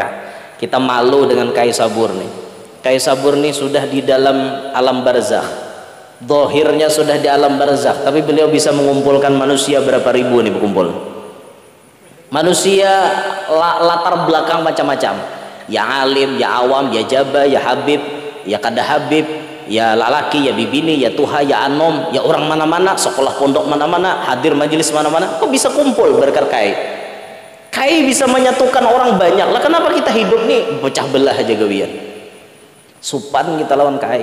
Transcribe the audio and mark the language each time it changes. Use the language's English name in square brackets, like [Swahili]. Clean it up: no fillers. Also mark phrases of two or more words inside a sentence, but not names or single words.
[Indonesian] Kita malu dengan Kai Sabur nih. Kai Sabur nih sudah di dalam alam barzakh. Zahirnya sudah di alam barzakh, tapi beliau bisa mengumpulkan manusia berapa ribu nih berkumpul. Manusia latar belakang macam-macam. Ya alim, ya awam, [Banjar] ya jaba, ya habib, ya kada habib, ya lalaki, ya bibini, ya tuha, ya anom, ya orang mana-mana, sekolah pondok mana-mana, hadir majelis mana-mana, kok bisa kumpul berkat Kai? Kai bisa menyatukan orang banyak lah. Kenapa kita hidup nih pecah belah aja gawian? Supan kita lawan Kai.